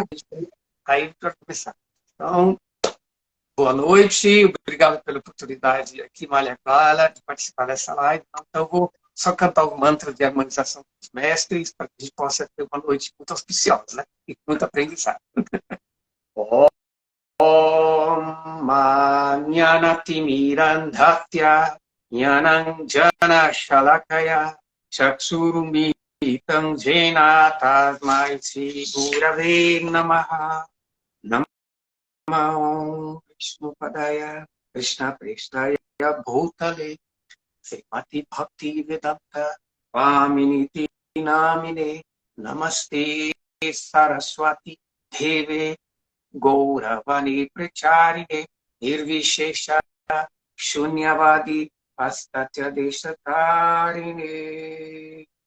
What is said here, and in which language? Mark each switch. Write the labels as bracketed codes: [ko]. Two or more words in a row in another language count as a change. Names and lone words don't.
[pt] aí para começar. Então, boa noite, obrigado pela oportunidade aqui, Malha Clara, de participar dessa live. Então, eu vou só cantar o mantra de harmonização dos mestres, para que a gente possa ter uma noite muito auspiciosa, né? E muito aprendizado. [sa] Om Manyanatimirandhatya Jnananjana Shalakaya Chaksurumitam Jena Tasmai Sri Gurave Namaha Namo Vishnupadaya Krishna Prestaya Bhutale Srimati Bhakti Vedanta Vaminiti Namine Namaste Saraswati Deve Gauravani Pracharine Nirvishesha Shunyavadi Pastatya Deshatarine